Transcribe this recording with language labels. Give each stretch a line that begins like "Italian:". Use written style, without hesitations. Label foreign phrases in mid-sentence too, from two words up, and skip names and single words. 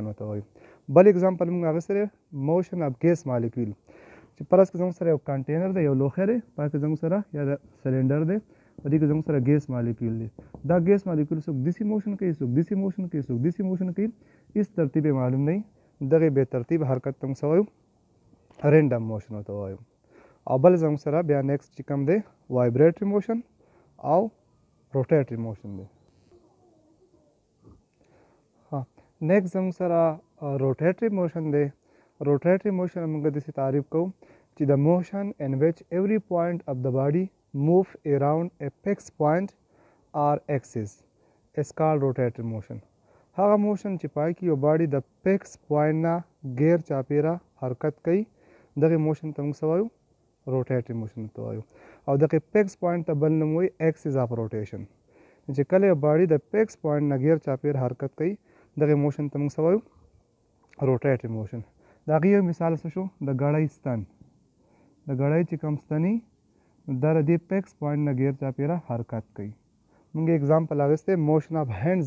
Pashto: ورته وایو بل ایگزامپل موږ اخیستلی
English: motion of gas molecule
Pashto: چې فرض کړه زموږ سره یو کنټینر دی یو لوښی دی په کې زموږ سره یا سلنډر دی په دې کې زموږ سره
English: gas molecule
Pashto: دی دا
English: gas molecule
Pashto: څوک داسې موشن کوي څوک داسې موشن کوي څوک داسې موشن کوي هېڅ ترتیب یې معلوم نه وي دغې بې ترتیب حرکت ته موږ څه وایو
English: random motion
Pashto: ورته وایو او بل زموږ سره بیا نیکسټ چې کوم دی
English: vibratory motion
Pashto: او
English: rotatory motion
Pashto: دی ها نیکسټ زموږ سره
English: rotatory motion
Pashto: دی
English: rotatory motion
Pashto: موږ داسې تعریف کوو چې د موشن
English: in which every point of the body move around a fixed point or axis is called rotatory motion
Pashto: هغه موشن چې پای کې یو باډي د
English: fix point
Pashto: نه غیر چاپیره حرکت کوي دغه موشن ته موږ څه وایو
English: rotatory motion
Pashto: ته وایو او دغه
English: fix point
Pashto: ته بل نوم وایي
English: axis of
Pashto: روټیشن چې کله یو باډي د
English: fix point
Pashto: نه غیر چاپیر حرکت کوي دغه موشن ته موږ څه وایو
English: rotatory motion
Pashto: د هغې یو مثال څه شو د ګړۍ ستن د ګړۍ چې کوم ستنې دا د دې
English: fix point
Pashto: نه غیر چاپیره حرکت کوي موږ اگزامپل اخیستی
English: motion of hands